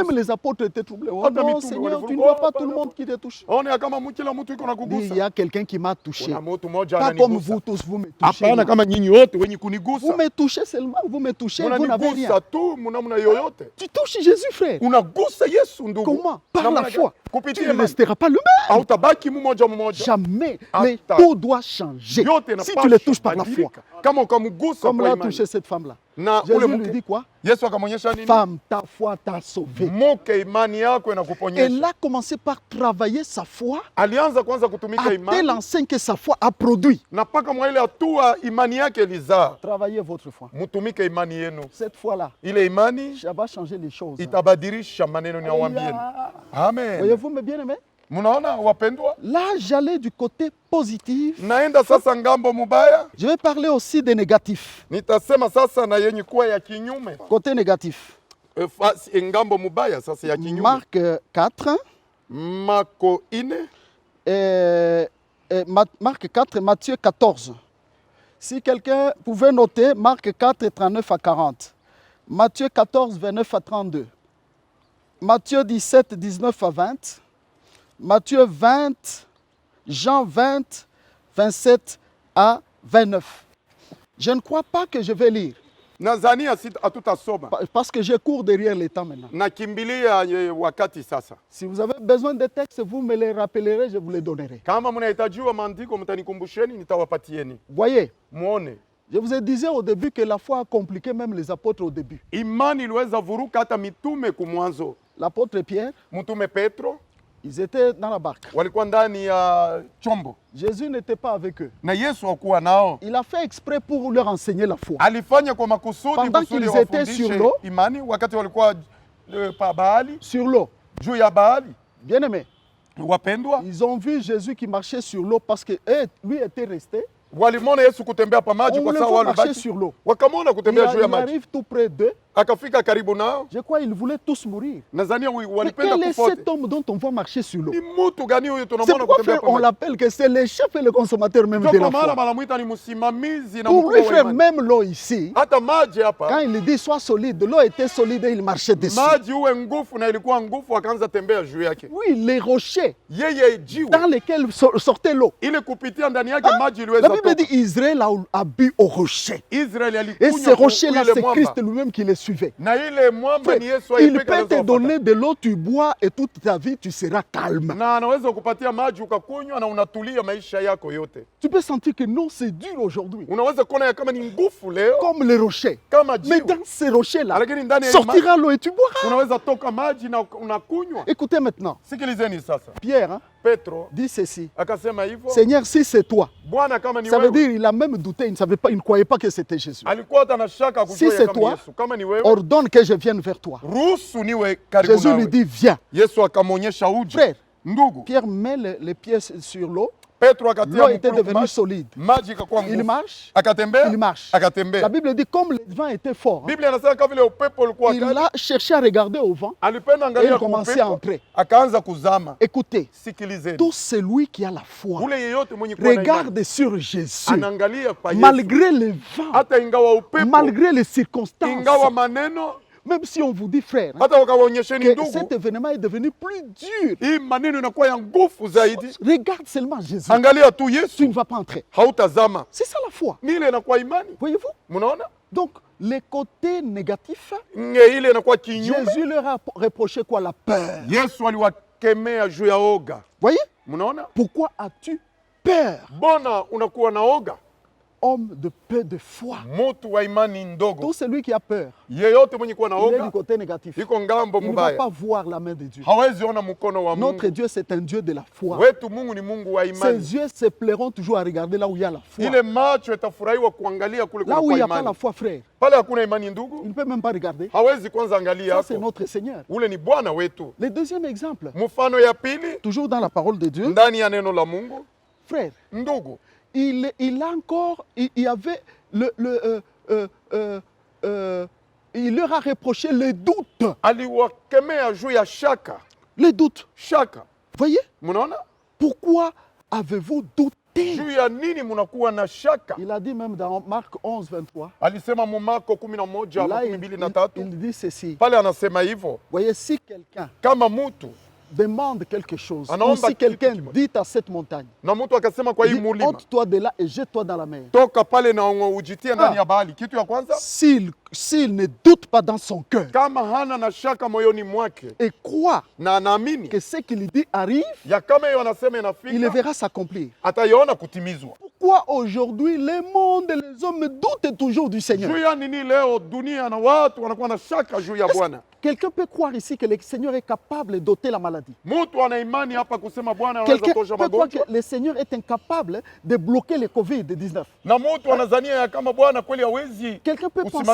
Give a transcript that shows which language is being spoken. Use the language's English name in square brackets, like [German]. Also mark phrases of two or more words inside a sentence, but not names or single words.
[French] Même les apôtres étaient troublés. Oh [Swahili] Hata [French] non, [Swahili] mitume [French] Seigneur, [Swahili] walivuruga. [French] tu ne vois Oh, pas tout [Swahili] hapana. [French] le monde qui te touche. [Swahili] Ona kama kila mtu iko na [French] Il dit, [Swahili] kugusa. [French] il y a quelqu'un qui m'a touché. [Swahili] Kuna mtu mmoja [French] Pas comme [Swahili] ananigusa. [French] vous tous, vous me touchez. [Swahili] Hapana kama nyinyi wote wenye [French] Vous [Swahili] kunigusa. [French] me touchez seulement, vous me touchez, vous n'avez rien. [Swahili] Unanigusa tu mnamna yoyote. [French] Tu touches Jésus, frère. [Swahili] Unagusa Yesu ndugu. [French] Comment? Par [Swahili] Namna [French] la [Swahili] gani? [French] foi. Tu [Swahili] Kupitia [French] ne [Swahili] imani. [French] resteras pas le même. [Swahili] Hautabaki mmoja mmoja. [French] Jamais. [Swahili] Ata. [French] Mais tout doit changer. [Swahili] Yote [French] Si [Swahili] inapaswa [French] tu le touches par la foi. [Swahili] badilika. Kama ukamgusa [French] Comme [Swahili] kwa [French] l'a [Swahili] imani. [French] touché cette femme-là. [Swahili] Na ule [French] Jésus lui [Swahili] mke [French] dit quoi? [Swahili] Yesu akamwonyesha nini? [French] Femme, ta foi t'a sauvé. [Swahili] Mke, imani yako [French] Elle [Swahili] inakuponyesha. [French] a commencé par travailler sa foi [Swahili] Alianza kwanza kutumika [French] à telle [Swahili] imani [French] enseigne que sa foi a produit. [Swahili] na mpaka mwa ile hatua imani yake ilizaa. [French] Travaillez votre foi. [Swahili] Mutumike imani yenu. [French] Cette foi-là, [Swahili] Ile imani [French] ça va changer les choses. [Swahili] itabadilisha maneno niwaambieni. Amen. [French] Voyez-vous, mes bien-aimés? [Swahili] Mnaona wapendwa? [French] Là, j'allais du côté positif. [Swahili] Naenda sasa ngambo mubaya. [French] Je vais parler aussi des négatifs. [Swahili] Nitasema sasa na yenye kuwa ya kinyume. [French] Côté négatif. [Swahili] Ngambo mubaya sasa ya kinyume. [French] Marc 4. [Swahili] Marko 4. [French] Marc 4, Matthieu 14. Si quelqu'un pouvait noter, Marc 4, 39 à 40. Matthieu 14, 29 à 32. Matthieu 17, 19 à 20. Matthieu 20, Jean 20, 27 à 29. Je ne crois pas que je vais lire, [Swahili] Nazania hatutasoma. [French] parce que je cours derrière les temps maintenant. [Swahili] Nakimbilia wakati sasa. [French] Si vous avez besoin de textes, vous me les rappellerez, je vous les donnerai. [Swahili] Kama mnahitajiwa maandiko mtanikumbusheni, nitawapatieni. [French] Voyez, [Swahili] Muone. [French] je vous ai dit au début que la foi a compliqué même les apôtres au début. [Swahili] Imani iliweza vuruka hata mitume kumwanzo. [French] L'apôtre Pierre, [Swahili] Mtume Petro [French] ils étaient dans la barque. [Swahili] walikuwa ndani ya chombo [French] Jésus n'était pas avec eux. [Swahili] na Yesu hakuwa nao. [French] Il a fait exprès pour leur enseigner la foi. [Swahili] Alifanya kwa makusudi [French] Pendant [Swahili] kusudi [French] qu'ils étaient sur [Swahili] wafundishe [French] l'eau, [Swahili] imani wakati walikuwa pa bahari, [French] Sur l'eau. [Swahili] juu ya bahari. [French] Bien aimé, [Swahili] Wapendwa, [French] ils ont vu Jésus qui marchait sur l'eau parce que eux, lui était resté. [Swahili] walimwona Yesu kutembea pa maji [French] On [Swahili] kwa [French] le [Swahili] sababu [French] voit marcher [Swahili] walibaki. [French] sur l'eau. [Swahili] Wakamwona [French] Il, [Swahili] kutembea juu ya [French] il [Swahili] maji. [French] arrive tout près d'eux. [Swahili] Akafika karibu nao. [French] Je crois qu'ils voulaient tous mourir. [Swahili] Nadhania [French] Mais [Swahili] walipenda [French] quel est [Swahili] kufa wote. [French] cet homme dont on voit marcher sur l'eau? [Swahili] Ni mtu gani huyu [French] C'est [Swahili] tunamwona [French] pourquoi, [Swahili] kutembea [French] frère, [Swahili] pa [French] on [Swahili] maji? [French] l'appelle que c'est le chef et le consommateur même [Swahili] Ndio [French] de [Swahili] kwa [French] la [Swahili] maana [French] foi. [Swahili] wanamwita ni msimamizi na [French] Pour [Swahili] mkubwa [French] lui, [Swahili] wa [French] frère, [Swahili] imani. [French] même l'eau ici, [Swahili] Hata maji hapa, [French] quand il dit sois solide, l'eau était solide et il marchait dessus. [Swahili] maji uwe nguvu na ilikuwa nguvu, akaanza tembea juu yake. [French] Oui, les rochers [Swahili] Yeye jiwe [French] dans lesquels sortait l'eau. [Swahili] ile kupitia ndani yake maji [French] La [Swahili] iliweza [French] Bible [Swahili] toka. [French] dit Israël a bu au rocher. [Swahili] Israeli [French] Et [Swahili] alikunywa [French] ces rochers-là, [Swahili] ile [French] c'est [Swahili] mwamba. [French] Christ lui-même qui les suivait. [Swahili] Na ile mwamba ni Yesu [French] Il [Swahili] aipeka [French] peut te [Swahili] alizofuata. [French] donner de l'eau, tu bois et toute ta vie, tu seras calme. [Swahili] Na anaweza kupatia maji ukakunywa na unatulia maisha yako yote. [French] Tu peux sentir que non, c'est dur aujourd'hui. [Swahili] Unaweza kuona ya kama ni nguvu leo [French] Comme les rochers. [Swahili] kama [French] Mais [Swahili] jiwe. [French] dans ces rochers-là, [Swahili] Lakini ndani ya [French] sortira l'eau et tu boiras. [Swahili] unaweza toka maji na unakunywa. [French] Écoutez maintenant, [Swahili] Sikilizeni sasa. [French] Pierre hein, [Swahili] Petro [French] dit ceci. [Swahili] akasema hivyo, [French] Seigneur, si c'est toi, [Swahili] Bwana kama ni [French] ça veut [Swahili] wewe. [French] dire il a même douté, il ne savait pas, il ne croyait pas que c'était Jésus. [Swahili] Alikuwa hata na shaka [French] Si [Swahili] kujua [French] c'est [Swahili] kama [French] toi, [Swahili] Yesu. Kama ni wewe, [French] ordonne que je vienne vers toi. [Swahili] ruhusu niwe karibu [French] Jésus lui [Swahili] nawe. [French] dit, viens. [Swahili] Yesu akamwonyesha uje. [French] Frère, [Swahili] Ndugu, [French] Pierre met les pieds sur l'eau. [Swahili] Petro akatia [French] L'eau était [Swahili] mkono [French] devenue [Swahili] maji, [French] solide. [Swahili] maji ikakuwa [French] Il [Swahili] nguvu. [French] marche, [Swahili] Akatembea, [French] il marche. [Swahili] akatembea. [French] La Bible dit, comme le vent était fort, hein, [Swahili] Biblia inasema kama vile upepo ulikuwa [French] il [Swahili] kali, [French] a cherché à regarder au vent. [Swahili] alipenda [French] Et [Swahili] angalia [French] il commençait à [Swahili] kwa [French] entrer. [Swahili] upepo, akaanza kuzama. [French] Écoutez, [Swahili] Sikilizeni. [French] tout celui qui a la foi [Swahili] Ule yeyote mwenye kuwa na imani, [French] regarde sur Jésus, [Swahili] anaangalia pa Yesu. [French] malgré les vents, [Swahili] Hata ingawa upepo, [French] malgré les circonstances. [Swahili] ingawa maneno, [French] Même si on vous dit, frère, hein, [Swahili] hata wakawaonyesheni [French] que [Swahili] ndugu, [French] cet événement est devenu plus dur. [Swahili] hii maneno inakuwa ya nguvu zaidi. [French] Regarde seulement Jésus. [Swahili] Angalia tu [French] Tu [Swahili] Yesu, [French] ne vas pas entrer. [Swahili] hautazama. [French] C'est ça la foi. [Swahili] Ni ile inakuwa imani. [French] Voyez-vous? [Swahili] Mnaona? [French] Donc, les côtés négatifs, [Swahili] Ile inakuwa kinyume. [French] Jésus leur a reproché quoi? La peur. [Swahili] Yesu aliwakemea juu ya oga. [French] Voyez? [Swahili] Mnaona? [French] Pourquoi as-tu peur? [Swahili] Mbona unakuwa na oga? [French] Homme de peu de foi. [Swahili] Mtu wa imani ndogo. [French] Tout celui qui a peur, [Swahili] Yeyote mwenye kuwa na [French] il est du [Swahili] oga, [French] côté négatif. [Swahili] iko ngambo [French] Il ne va [Swahili] mubaya. [French] pas voir la main de Dieu. [Swahili] Hawezi ona mkono wa [French] Notre [Swahili] Mungu. [French] Dieu, c'est un Dieu de la foi. [Swahili] Wetu Mungu ni Mungu wa [French] Ses [Swahili] imani. [French] yeux se plairont toujours à regarder là où il y a la foi. [Swahili] Ile macho itafurahiwa kuangalia kule [French] Là où il [Swahili] kuna [French] n'y a [Swahili] kwa [French] pas la [Swahili] imani. [French] foi, frère, [Swahili] Pale hakuna imani [French] il [Swahili] ndugu, [French] ne peut même pas regarder. [Swahili] hawezi kwanza angalia [French] Ça, c'est [Swahili] hapo. [French] notre Seigneur. [Swahili] Ule ni Bwana wetu. [French] Le deuxième exemple, [Swahili] Mfano ya pili, [French] toujours dans la parole de Dieu, [Swahili] ndani ya neno la Mungu, [French] frère, [Swahili] ndugu, [French] il a encore, il y avait il leur a reproché le doute. [Swahili] aliwakemea juu ya shaka. [French] Le doute. [Swahili] Shaka, [French] Voyez? [Swahili] mnaona? [French] Pourquoi avez-vous douté? [Swahili] Juu ya nini munakuwa na shaka? [French] Il a dit même dans Marc 11, 23. [Swahili] Alisema mu Marko 11 [French] Là, [Swahili] makumi mbili na tatu. [French] il dit ceci. [Swahili] Pale anasema hivyo, [French] Voyez, si quelqu'un [Swahili] kama mtu [French] demande quelque chose, ou [Swahili] Anaomba [French] si quelqu'un [Swahili] kitu kimoja. [French] dit à cette montagne, [Swahili] na mtu akasema kwa hii [French] dit, [Swahili] mulima, [French] ôte-toi de là et jette-toi dans la mer. [Swahili] toka pale na ujitie ndani ya bahari. Kitu ya kwanza, [French] S'il ne doute pas dans son cœur [Swahili] kama hana na shaka moyoni mwake [French] et croit [Swahili] na anaamini [French] que ce qu'il dit arrive, [Swahili] ya kama hiyo anasema [French] il le [Swahili] inafika, [French] verra s'accomplir. [Swahili] ataiona kutimizwa. [French] Pourquoi aujourd'hui le monde et les hommes doutent toujours du Seigneur? [Swahili] Juu ya nini leo dunia na watu wanakuwa na shaka juu ya Bwana? [French] Quelqu'un peut croire ici que le Seigneur est capable d'ôter la maladie. [Swahili] Mtu ana imani hapa kusema Bwana anaweza [French] Quelqu'un [Swahili] tosha [French] peut croire [Swahili] magonjwa, [French] que le Seigneur est incapable de bloquer le Covid-19. [Swahili] na mtu anazania ya kama Bwana kweli hawezi [French] Quelqu'un peut penser